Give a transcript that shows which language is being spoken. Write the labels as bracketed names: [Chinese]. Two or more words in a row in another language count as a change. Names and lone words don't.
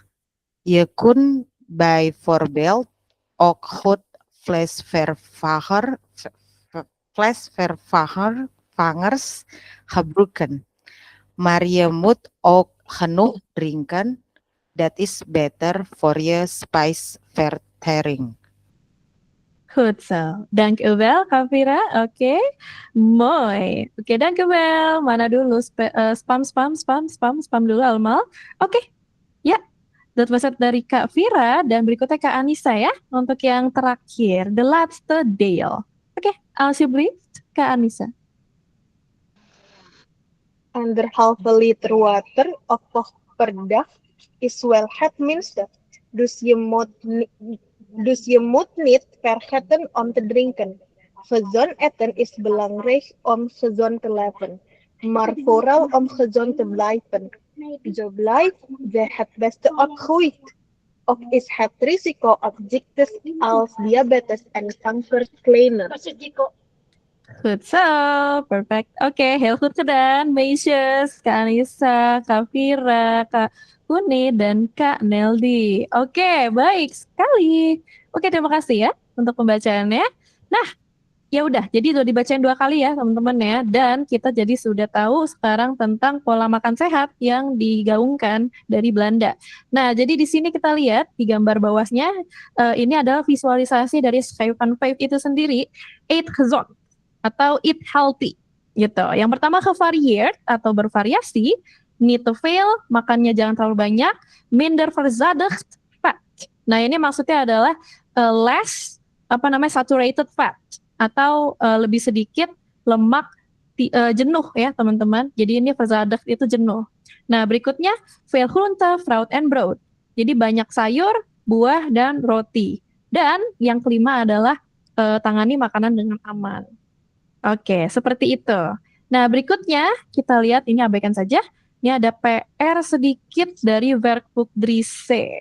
[Dutch] Je kunt bijvoorbeeld ook goed vleesvervangers gebruiken. Maar je moet ook genoeg drinken. Dat is beter voor je spijsvertering. Goed zo. Dank u wel, Kavira. Oké. Mooi. Oké, dank u wel. [Indonesian] Mana dulu? Spam dulu allemaal. Oké. Ya. [Dutch] Dat was het dari Kak Vira. [Indonesian] Dan berikutnya Kak Anissa ya. Untuk yang terakhir. [Dutch] De laatste deel. Oké, alsjeblieft. Kak Anissa. Anderhalve liter water of per dag is wel het minste. Dus je moet niet vergeten om te drinken. Gezond eten is belangrijk om gezond te leven. Maar vooral om gezond te blijven. Zo blijft je het beste opgroeit. Ook is het risico op ziektes als diabetes en kanker kleiner. Goed zo, perfect. Oké, heel goed gedaan, meisjes, Kak Anissa, Kak Vira, Kak Uni, dan Kak Neldi. [Indonesian] Oke, baik sekali. Oke, terima kasih ya untuk pembacaannya. Nah, ya udah, jadi udah dibacain 2 kali ya teman-teman ya. Dan kita jadi sudah tahu sekarang tentang pola makan sehat yang digaungkan dari Belanda. Nah, jadi di sini kita lihat di gambar bawahnya, ini adalah visualisasi dari [Dutch] Schijf van 5 [Indonesian] itu sendiri, [Dutch] Eat Gezond [Indonesian] atau [English] eat healthy [Indonesian] gitu. Yang pertama gevarieerd atau bervariasi, [Dutch] niet te veel, [Indonesian] makannya jangan terlalu banyak, [Dutch] minder verzadigd fat. [Indonesian] Nah, ini maksudnya adalah [English] less saturated fat [Indonesian] atau lebih sedikit lemak jenuh ya, teman-teman. Jadi ini verzadigd itu jenuh. Nah, berikutnya [Dutch] veel groente, fruit and brood. [Indonesian] Jadi banyak sayur, buah dan roti. Dan yang kelima adalah tangani makanan dengan aman. Oke, seperti itu. Nah, berikutnya kita lihat, ini abaikan saja. Ini ada PR sedikit dari Werkbook 3C.